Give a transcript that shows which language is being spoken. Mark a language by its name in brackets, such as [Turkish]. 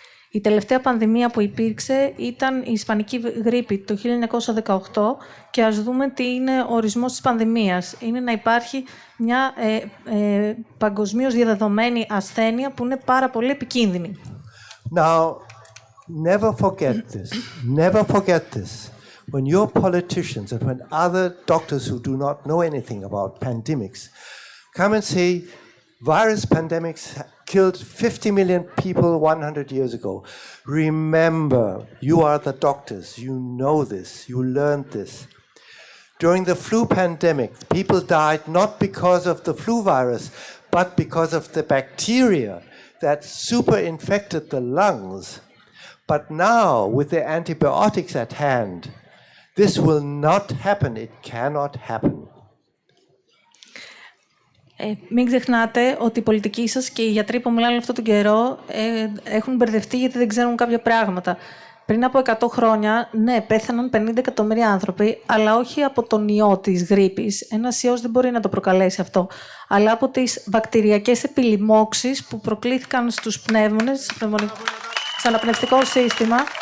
[Greek] Η τελευταία πανδημία που υπήρξε ήταν η Ισπανική γρίπη το 1918 και ας δούμε τι είναι ο ορισμός της πανδημίας. Είναι να υπάρχει μια παγκοσμίως διαδεδομένη ασθένεια που είναι πάρα πολύ επικίνδυνη. [English] Now, never forget this. Never forget this. When your politicians and when other doctors who do not know anything about pandemics come and say virus pandemics killed 50 million people 100 years ago. Remember, you are the doctors. You know this. You learned this. During the flu pandemic, people died not because of the flu virus, but because of the bacteria that super infected the lungs. But now, with the antibiotics at hand, this will not happen. It cannot happen. [Greek] Μην ξεχνάτε ότι οι πολιτικοί σας και οι γιατροί που μιλάνε αυτόν τον καιρό έχουν μπερδευτεί γιατί δεν ξέρουν κάποια πράγματα. Πριν από 100 χρόνια, ναι, πέθαναν 50 εκατομμύρια άνθρωποι, αλλά όχι από τον ιό της γρίπης. Ένας ιός δεν μπορεί να το προκαλέσει αυτό. Αλλά από τις βακτηριακές επιλημώξεις που προκλήθηκαν στους πνεύμονες, στο αναπνευστικό σύστημα.